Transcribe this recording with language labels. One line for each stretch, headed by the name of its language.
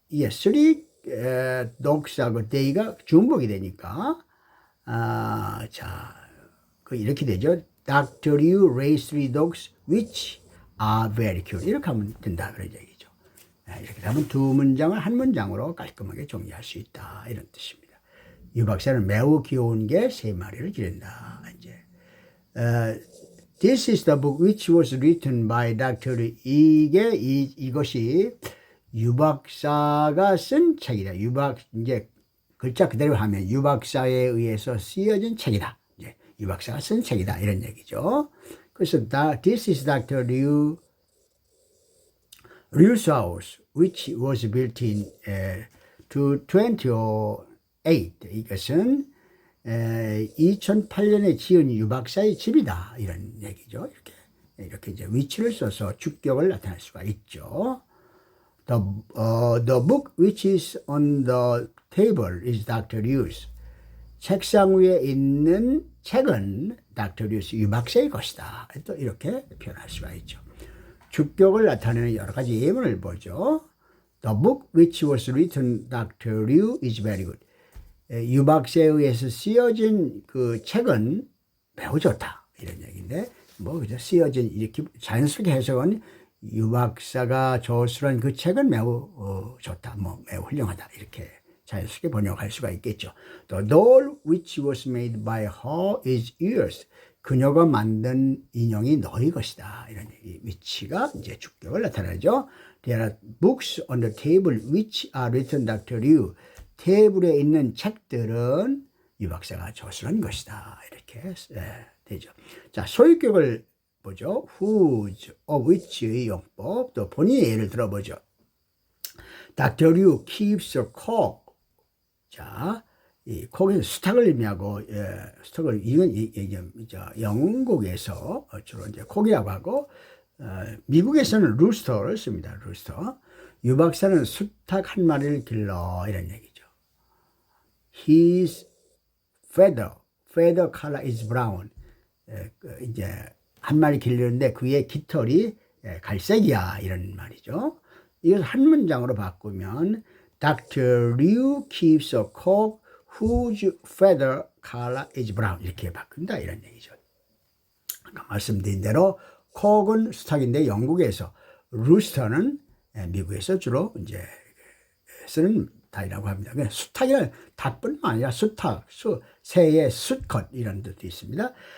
Korean: 쓰리 dogs하고 they가 중복이 되니까, 자, 이렇게 되죠.
English: Dr. Liu raised 3 dogs which are very cute.
Korean: 이렇게 하면 된다. 그런 얘기죠. 이렇게 하면 두 문장을 한 문장으로 깔끔하게 정리할 수 있다. 이런 뜻입니다. 유 박사는 매우 귀여운 개 3마리를 기른다. 이제,
English: This is the book which was written by Dr.
Korean: 이것이 유 박사가 쓴 책이다. 이제 글자 그대로 하면 유 박사에 의해서 쓰여진 책이다. 이제 유 박사가 쓴 책이다. 이런 얘기죠. 그래서
English: This is Dr. Liu's house, which was built in 2008.
Korean: 이것은 2008년에 지은 유 박사의 집이다. 이런 얘기죠. 이렇게 이제 위치를 써서 주격을 나타낼 수가 있죠.
English: The book which is on the table is Dr. Liu's.
Korean: 책상 위에 있는 책은 Dr. Liu's 유 박사의 것이다. 또 이렇게 표현할 수가 있죠. 주격을 나타내는 여러 가지 예문을 보죠.
English: The book which was written Dr. Liu is very good.
Korean: 유 박사에 의해서 쓰여진 그 책은 매우 좋다. 이런 얘기인데, 그죠? 쓰여진, 이렇게 자연스럽게 해석은 유 박사가 저술한 그 책은 매우 좋다. 매우 훌륭하다. 이렇게 자연스럽게 번역할 수가 있겠죠.
English: The doll which was made by her is yours.
Korean: 그녀가 만든 인형이 너희 것이다. 이런 얘기. 위치가 이제 주격을 나타내죠.
English: There are books on the table which are written Dr. Liu.
Korean: 테이블에 있는 책들은 유 박사가 저술한 것이다. 이렇게 되죠. 자, 소유격을 보죠.
English: whose, of which
Korean: 의 용법, 또 본인의 예를 들어보죠.
English: Dr. Liu keeps a cock.
Korean: 자, 이 cock에서 수탉을 의미하고, 수탉을, 이건 영국에서 주로 이제 cock이라고 하고, 미국에서는 rooster를 씁니다.
English: rooster.
Korean: 유 박사는 수탉 한 마리를 길러. 이런 얘기죠.
English: His feather color is brown.
Korean: 이제 한 마리 기르는데 그의 깃털이 갈색이야. 이런 말이죠. 이걸 한 문장으로 바꾸면 Dr.
English: Liu keeps a cock whose feather color is brown.
Korean: 이렇게 바꾼다. 이런 얘기죠. 아까 말씀드린 대로 cock은 수탉인데 영국에서, rooster는 미국에서 주로 이제 쓰는 닭이라고 합니다. 수탉이란 닭뿐만 아니라 수탉, 새의 수컷 이런 뜻도 있습니다.